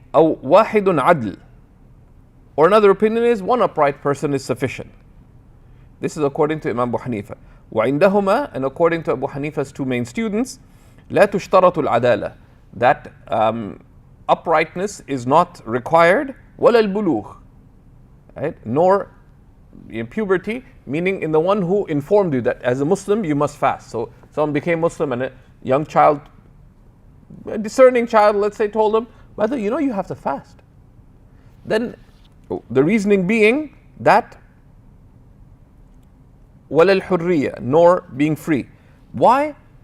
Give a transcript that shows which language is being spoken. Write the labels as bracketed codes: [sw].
[ar] أو واحد عدل, [en] or another opinion is one upright person is sufficient. This is according to Imam Abu Hanifa. [ar] وعندهما, [en] and according to Abu Hanifa's two main students, [ar] لا تشترط العدالة, [en] that uprightness is not required. [ar] ولا البلوغ, right? [en] Nor in puberty, meaning in the one who informed you that as a Muslim you must fast. So someone became Muslim and a young child, a discerning child, let's say, told him, brother, you have to fast. Then the reasoning being that [ar] وَلَا الْحُرِّيَّةِ, [en] nor being free. Why?